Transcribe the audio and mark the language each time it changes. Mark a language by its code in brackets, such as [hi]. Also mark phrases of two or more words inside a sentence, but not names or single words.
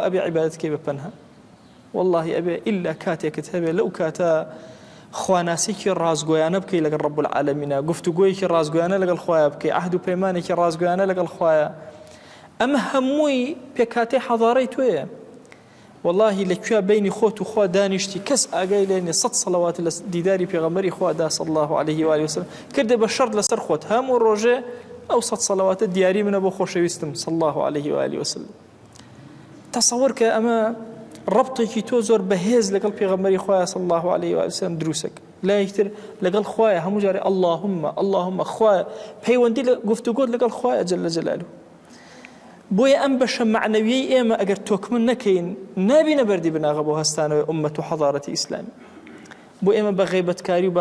[ckb] ئەبێ عیبادەتەکەی بە پەنهان والله ئەبێ ئیلا کاتێکت هەبێ لەو کاتە خواناسێکی ڕازگۆیانە بکەی لەگەڵ ڕەب العالەمینە گفتوگۆیەکی ڕازگۆیانە لەگەڵ خوایە بکەی عەهد و پەیمانێکی ڕازگۆیانە لەگەڵ خوایە ئەمە هەمووی پێکاتەی حەضارەی تۆیە والله لەکوێ بینی خۆت و خوا دانیشتی کەس ئاگای لێ نییە 100 سەڵەوات لە دیداری پێغەمبەری خوادا [ar] صلی الله عليه و آله وسلم [ckb] کردێ بە شەرط لەسەر خۆت هەموو ڕۆژێ ئەو 100 سەڵەواتە دیاری منە بۆ خۆشەویستم [ar] صلی الله عليه و آله وسلم [ckb] تصور کە ئەمە ڕەبتێکی تۆ زۆر بەهێز لەگەڵ پێغەمبەری خوا [ar] صلی الله عليه و آله وسلم [ckb] دروستە لا یەکتر لەگەڵ خوایە هەموو جارێ اللهم خوایە پەیوەندی لە گفتوگۆت لەگەڵ خوایە [ar] جەل جەلالوه [ckb] بۆیە ئەم بەشە معنەویەی ئێمە ئەگەر تۆکمن نەکەین نابینە بەردی بناغە بۆ هەستانەوەی ئومەت و حەضارەتی ئیسلامی بۆ ئێمە بە غیبەتکاری و